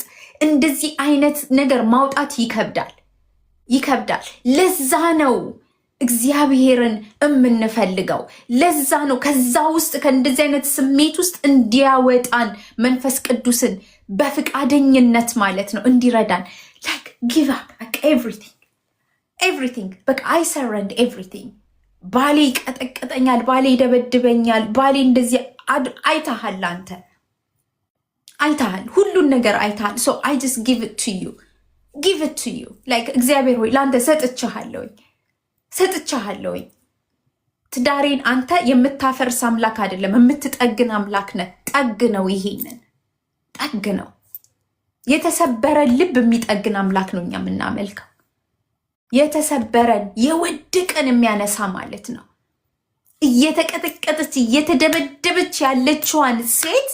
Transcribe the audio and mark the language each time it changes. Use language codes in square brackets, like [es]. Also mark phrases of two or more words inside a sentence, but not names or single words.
[am] እንደዚህ አይነት ነገር ማውጣት ይከብዳል ይከብዳል። ለዛ ነው እግዚአብሔርን የምንፈልገው። ለዛ ነው ከዛ ውስጥ ከእንደዚህ አይነት ስሜት ውስጥ እንዲያወጣን መንፈስ ቅዱስን በፍቃደኝነት ማለት ነው እንዲረዳን [en] like give up like everything [am] በቃ [en] I surrender everything። [am] ባሌ ይቀጠቅጠኛል፣ ባሌ ይደበድበኛል፣ ባሌ እንደዚህ አይተሃል፣ አንተ አይተሃል፣ ሁሉን ነገር አይተሃል። [en] so I just give it to you like [am] እግዚአብሔር ሆይ ለአንተ ሰጥቻለሁኝ። ትዳሬን አንተ የምታፈርስ አምላክ አይደለም፣ የምትጠግን አምላክ ነህ። ጠግነው፣ ይሄንን ጠግነው። የተሰበረን ልብ የሚጠግን አምላክ ነው እኛ የምናመልከው። የተሰበረን የወደቀን የሚያነሳ ማለት ነው። እየተቀጠቀጠች እየተደበደበች ያለችዋን ሴት